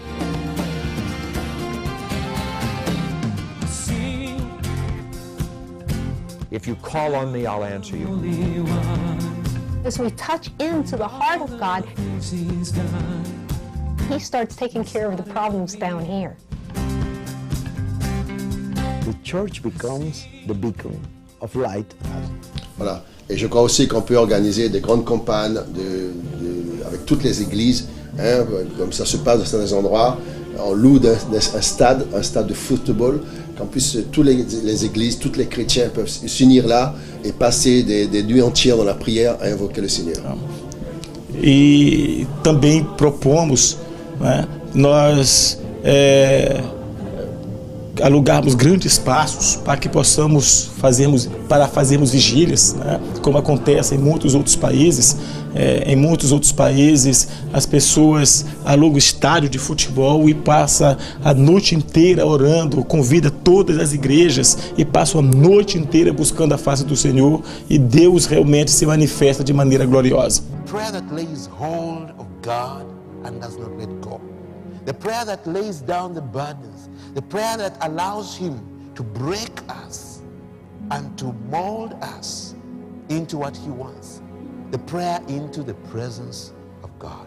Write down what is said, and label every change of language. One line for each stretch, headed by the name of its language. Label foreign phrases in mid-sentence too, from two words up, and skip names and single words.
English: If you call on me, I'll answer you. As we touch into the heart of God, He starts taking care of the problems down here. The church becomes the beacon of light.
French: Voilà. Et je crois aussi qu'on peut organiser des grandes campagnes avec toutes les églises, hein, comme ça se passe dans certains endroits. On loue un stade de football, qu'en plus toutes les églises, tous les chrétiens peuvent s'unir là et passer des nuits entières dans la prière à invoquer le Seigneur.
Portuguese: E também propomos, né, nós alugarmos grandes espaços para que possamos fazermos vigílias, né, como acontece em muitos outros países. Em muitos outros países as pessoas alugam estádio de futebol e passam a noite inteira orando, convida todas as igrejas e passam a noite inteira buscando a face do Senhor, e Deus realmente se manifesta de maneira gloriosa.
English: Prayer that lays hold of God and does not let go. The prayer that lays down the burdens. The prayer that allows Him to break us and to mold us into what He wants. The prayer into the presence of God.